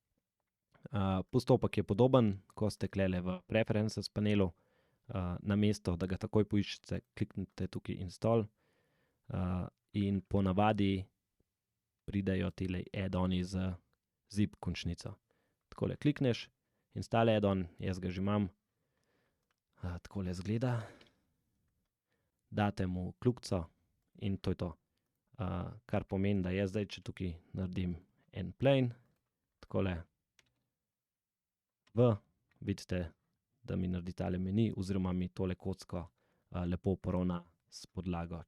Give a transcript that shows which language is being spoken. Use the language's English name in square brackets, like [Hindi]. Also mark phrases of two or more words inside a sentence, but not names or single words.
[Slovenian] Postopek je podoben, ko ste tulele v Preferences panelu, namesto da ga takoj poiščete, kliknite tukaj Install, in ponavadi pridejo tile add-oni z zip končnico. Takole klikneš, [English] Install add-on, [Slovenian] jaz ga že imam, takole izgleda. Date mu kljukico in to je to. Kar pomeni, da jaz zdaj, če tukaj naredim en plane, takole vidite, da mi naredi tale meni oziroma mi tole kocko lepo poravna s podlago.